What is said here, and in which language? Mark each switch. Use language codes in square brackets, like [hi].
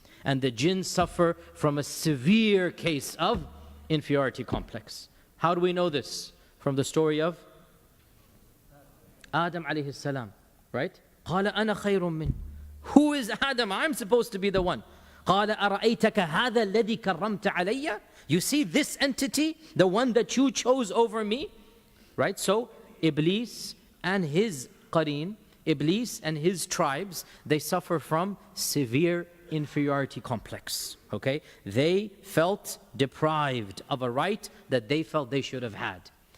[en] And the jinn suffer from a severe case of inferiority complex. How do we know this? From the story of Adam alayhi salam. right? [ar] قال أنا خير منه. [en] Who is Adam? I'm supposed to be the one. [ar] قال أرأيتك هذا الذي كرمت علي? [en] You see this entity, the one that you chose over me? Right? So Iblis and his qareen, Iblis and his tribes, they suffer from severe inferiority complex. Okay? They felt deprived of a right that they felt they should have had.